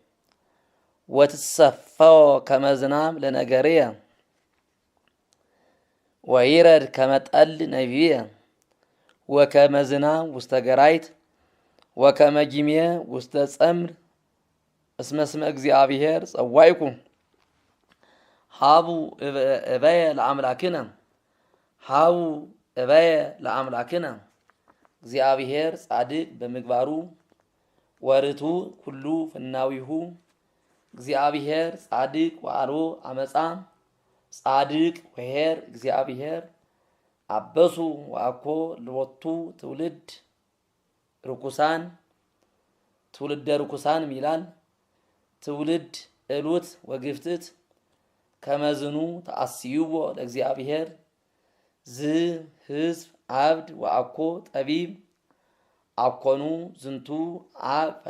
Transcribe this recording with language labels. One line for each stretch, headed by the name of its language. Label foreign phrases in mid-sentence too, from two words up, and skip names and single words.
Geez: ወትሰፈው ከመ ዝናም ለነገርየ ወይረድ ከመ ጠል ነቢየ ወከመ ዝናም ውስተ ገራይት ወከመ ጊሜ ውስተ ጸምር እስመ ስመ እግዚአብሔር ጸዋዕኩ ሃቡ እበየ ለአምላክነ ሃቡ እበየ ለአምላክነ እግዚአብሔር ጻድቅ በምግባሩ ወርቱ ኩሉ ፍናዊሁ እግዚአብሔር ጻድቅ ወአልቦ አመፃ ጻድቅ ወኄር እግዚአብሔር አበሱ ወአኮ ልቦቱ ትውልድ ርኩሳን ትውልደ ርኩሳን ይላል። ትውልድ እሉት ወግፍትት ከመዝኑ ተአስይዎ ለእግዚአብሔር ዝ ህዝብ አብድ ወአኮ ጠቢብ አኮኑ ዝንቱ አብ